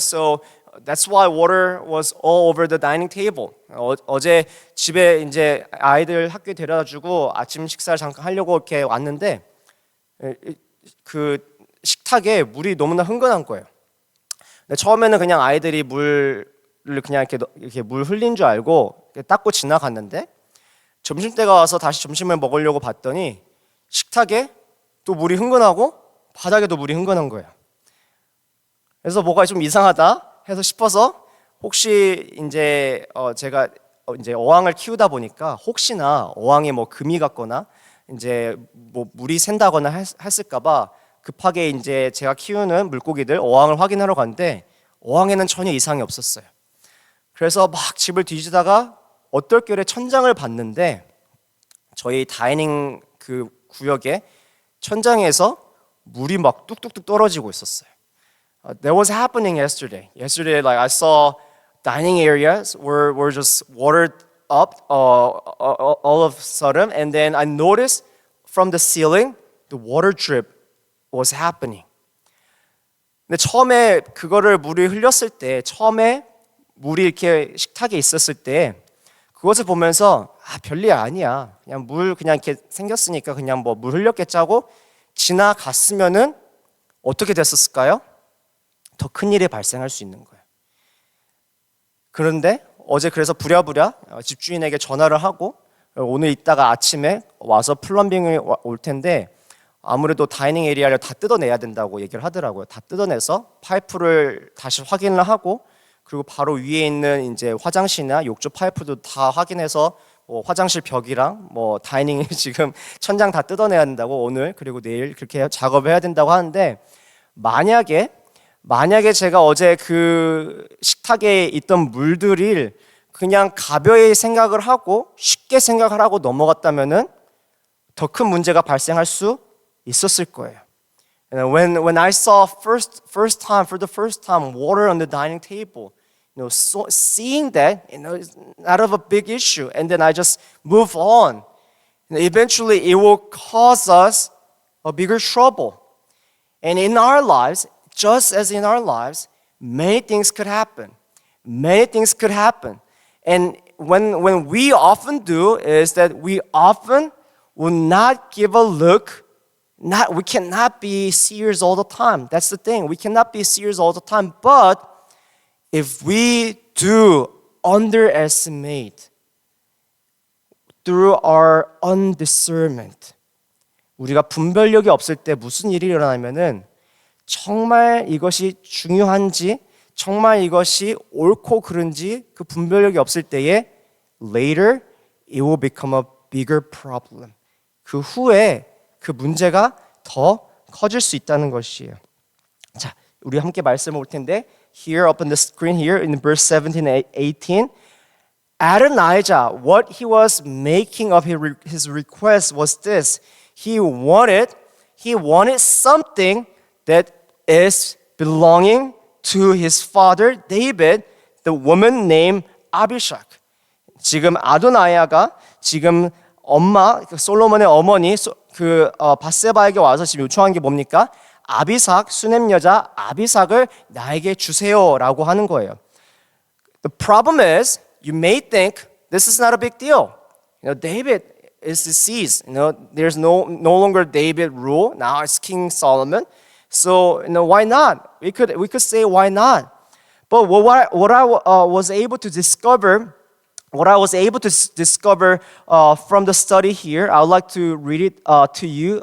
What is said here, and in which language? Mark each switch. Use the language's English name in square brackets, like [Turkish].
[English] So that's why water was all over the dining table. [Korean] 어제 집에 이제 아이들 학교에 데려다 주고 아침 식사를 잠깐 하려고 이렇게 왔는데 그 식탁에 물이 너무나 흥건한 거예요. 근데 처음에는 그냥 아이들이 물을 그냥 이렇게 물 흘린 줄 알고 닦고 지나갔는데, 점심때가 와서 다시 점심을 먹으려고 봤더니 식탁에 또 물이 흥건하고 바닥에도 물이 흥건한 거예요. 그래서 뭐가 좀 이상하다 해서 싶어서, 혹시 이제 제가 이제 어항을 키우다 보니까 혹시나 어항에 뭐 금이 갔거나 이제 뭐 물이 샌다거나 했을까봐 급하게 이제 제가 키우는 물고기들 어항을 확인하러 갔는데 어항에는 전혀 이상이 없었어요. 그래서 막 집을 뒤지다가 어떨결에 천장을 봤는데 저희 다이닝 그 구역에 천장에서 물이 막 뚝뚝뚝 떨어지고 있었어요. [English] That was happening yesterday. Yesterday, like I saw dining areas were just watered up all of a sudden, and then I noticed from the ceiling the water drip was happening. [Korean] 근데 처음에 그거를 물이 흘렸을 때, 처음에 물이 이렇게 식탁에 있었을 때 그것을 보면서 별일 아니야. 그냥 물 그냥 이렇게 생겼으니까 그냥 뭐 물 흘렸겠지 하고 지나갔으면은 어떻게 됐었을까요? 더 큰 일이 발생할 수 있는 거예요. 그런데 어제 그래서 부랴부랴 집주인에게 전화를 하고 오늘 이따가 아침에 와서 플럼빙이 올 텐데 아무래도 다이닝 에리아를 다 뜯어내야 된다고 얘기를 하더라고요. 다 뜯어내서 파이프를 다시 확인을 하고, 그리고 바로 위에 있는 이제 화장실이나 욕조 파이프도 다 확인해서 뭐 화장실 벽이랑 뭐 다이닝 지금 천장 다 뜯어내야 된다고 오늘 그리고 내일 그렇게 작업을 해야 된다고 하는데, 만약에 제가 어제 그 식탁에 있던 물들이 그냥 가벼이 생각을 하고 쉽게 생각을 하고 넘어갔다면은 더 큰 문제가 발생할 수 있었을 거예요. [English] And when I saw for the first time water on the dining table, seeing that, it's not of a big issue, and then I just move on. Eventually, it will cause us a bigger trouble. And in our lives, just as in our lives, many things could happen. Many things could happen. And when we often do is that we often will not give a look. We cannot be serious all the time. That's the thing. We cannot be serious all the time. But if we do underestimate through our undiscernment, [Korean] 우리가 분별력이 없을 때 무슨 일이 일어나면은 정말 이것이 중요한지, 정말 이것이 옳고 그른지 그 분별력이 없을 때에 [English] later it will become a bigger problem. [Korean] 그 후에 그 문제가 더 커질 수 있다는 것이에요. 자, 우리 함께 말씀을 볼 텐데 [English] here up on the screen here in verse 17 and 18 Adonijah, what he was making of his request was this. He wanted something that is belonging to his father David, the woman named Abishag. [Korean] 지금 아도나이아가 지금 엄마 솔로몬의 어머니 바세바에게 와서 지금 요청한 게 뭡니까? 아비삭 수냄 여자 아비삭을 나에게 주세요라고 하는 거예요. [English] The problem is you may think this is not a big deal. David is deceased. There's no longer David rule. Now it's King Solomon. So why not? We could say why not. But what I was able to discover from the study here, I would like to read it to you.